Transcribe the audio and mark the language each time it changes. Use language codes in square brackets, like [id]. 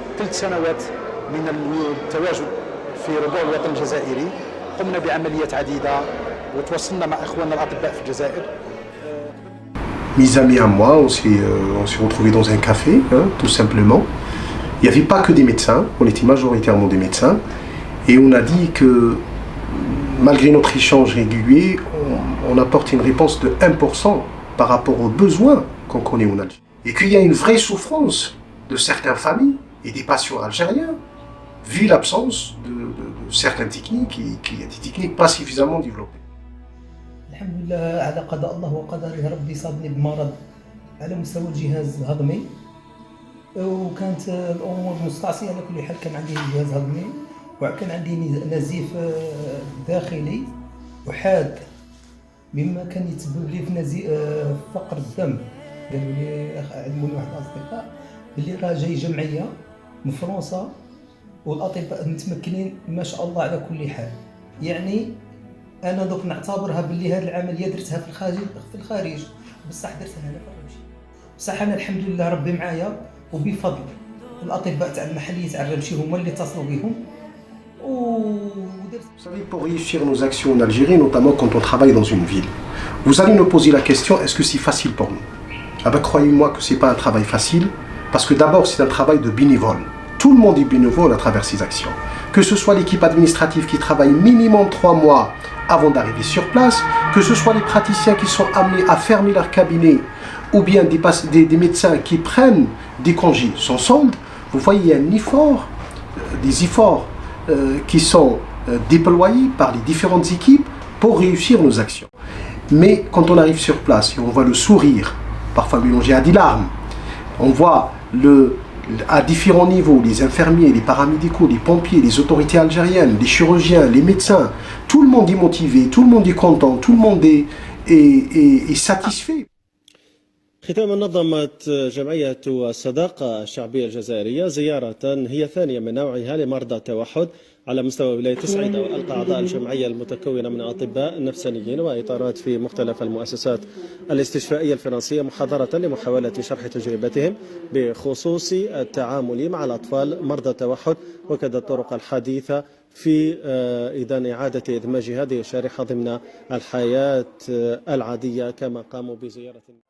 [ar] 3 سنوات من التواجد في ربوع الوطن الجزائري قمنا بعمليات عديدة وتواصلنا مع إخواننا الأطباء في الجزائر. [fr] Mes amis à moi, on s'est retrouvés dans un café, hein, tout simplement. Il n'y avait pas que des médecins, on était majoritairement des médecins. Et on a dit que malgré notre échange régulier, on apporte une réponse de 1% par rapport aux besoins qu'on connaît en Algérie. Et qu'il y a une vraie souffrance de certaines familles et des patients algériens, vu l'absence de certaines techniques, qui y a des techniques pas suffisamment développées. [ar] الحمد لله على قضاء الله وقدره. ربي صابني بمرض على مستوى الجهاز الهضمي، وكانت الامور مستعصيه. على كل حال كان عندي جهاز هضمي وكان عندي نزيف داخلي وحاد، مما كان يتسبب لي في فقر الدم. قالوا لي علموني واحد الاصدقاء اللي راه جاي جمعيه من فرنسا والاطباء متمكنين ما شاء الله على كل حال. يعني انا دوك نعتبرها باللي هذه العمليه درتها في الخارج، بصح درتها هنا في الرمشي. بصح انا الحمد لله ربي معايا، وبفضل الاطباء تاع المحليه تاع الرمشي هما اللي اتصلوا بهم. [fr] Vous savez, pour réussir nos actions en Algérie, notamment quand on travaille dans une ville, vous allez nous poser la question, est-ce que c'est facile pour nous? Ah ben croyez-moi que c'est pas un travail facile, parce que d'abord c'est un travail de bénévole. Tout le monde est bénévole à travers ces actions. Que ce soit l'équipe administrative qui travaille minimum 3 mois avant d'arriver sur place, que ce soit les praticiens qui sont amenés à fermer leur cabinet, ou bien des médecins qui prennent des congés sans solde. Vous voyez, il y a un effort, des efforts qui sont déployés par les différentes équipes pour réussir nos actions. Mais quand on arrive sur place et on voit le sourire, parfois mélangé à des larmes, on voit à différents niveaux, les infirmiers, les paramédicaux, les pompiers, les autorités algériennes, les chirurgiens, les médecins, tout le monde est motivé, tout le monde est content, tout le monde est satisfait. [ar] ختاما نظمت جمعية الصداقة الشعبية الجزائرية زيارة هي ثانية من نوعها لمرضى التوحد على مستوى ولاية الصعيدة، وألقى أعضاء الجمعية المتكونة من أطباء نفسانيين وإطارات في مختلف المؤسسات الاستشفائية الفرنسية محاضرة لمحاولة شرح تجربتهم بخصوص التعامل مع الأطفال مرضى التوحد وكذا الطرق الحديثة في إذن إعادة إدماج هذه الشريحة ضمن الحياة العادية، كما قاموا بزيارة.